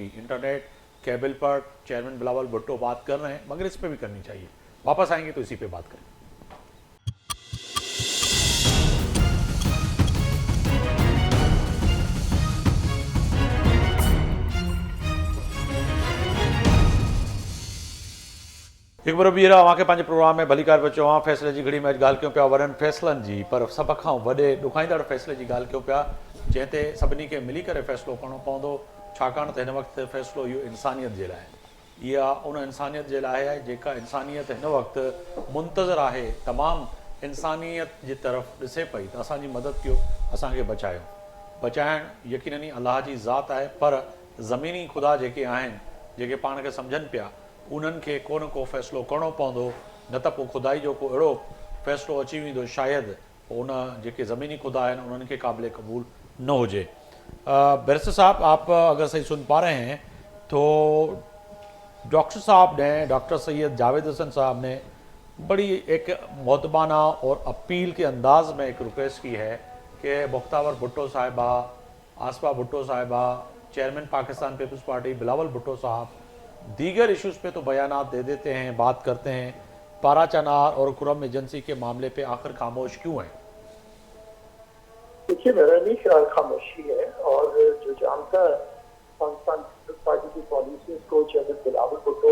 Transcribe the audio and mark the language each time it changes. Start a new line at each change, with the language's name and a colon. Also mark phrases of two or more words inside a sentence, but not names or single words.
Urdu: انٹرنیٹ کیبل پر چیئرمین بلاول بھٹو بات کر رہے ہیں مگر اس پر بھی کرنی چاہیے. واپس آئیں گے تو اسی پہ بات کریں.
Sindhi: एक बार ॿीहर अव्हांखे पंहिंजे प्रोग्राम में भलीकार पियो चवां, फ़ैसिले जी घड़ी में अॼु ॻाल्हि कयूं पिया वॾनि फ़ैसिलनि जी, पर सभ खां वॾे ॾुखाईंदड़ फ़ैसिले जी ॻाल्हि कयूं पिया जंहिं ते सभिनी खे मिली करे फ़ैसिलो करणो पवंदो, छाकाणि त हिन वक़्तु फ़ैसिलो इहो इंसानियत जे लाइ, इहा उन इंसानियत जे लाइ आहे जेका इंसानियत हिन वक़्तु मुंतज़र आहे, तमामु इंसानियत जी तरफ़ ॾिसे पई त असांजी मदद कयो, असांखे बचायो। बचाइणु यकीनन ई अलाह जी ज़ात आहे, पर ज़मीनी ख़ुदा जेके आहिनि, जेके पाण खे सम्झनि पिया, उन्हनि खे को न को फ़ैसिलो करणो पवंदो, न त पोइ खुदाई जो को अहिड़ो फ़ैसिलो अची वेंदो शायदि उन जेके ज़मीनी खुदा आहिनि उन्हनि खे क़ाबिल क़बूल न हुजे।
Urdu: بیرسٹر صاحب، آپ اگر صحیح سن پا رہے ہیں تو ڈاکٹر صاحب نے، ڈاکٹر سید جاوید حسن صاحب نے بڑی ایک مؤدبانہ اور اپیل کے انداز میں ایک ریکویسٹ کی ہے کہ بختاور بھٹو صاحبہ، آصفہ بھٹو صاحبہ، چیئرمین پاکستان پیپلز پارٹی بلاول بھٹو صاحب دیگر ایشوز پہ تو بیانات دے دیتے ہیں، بات کرتے ہیں، پارا چنار اور خرم ایجنسی کے معاملے پہ آخر خاموش کیوں ہیں? دیکھیے، میرا نہیں خیال خاموشی ہے، اور جو جانتا ہے پاکستان پیپلز پارٹی کی پالیسیز کو، چیئرمین بلاول بھٹو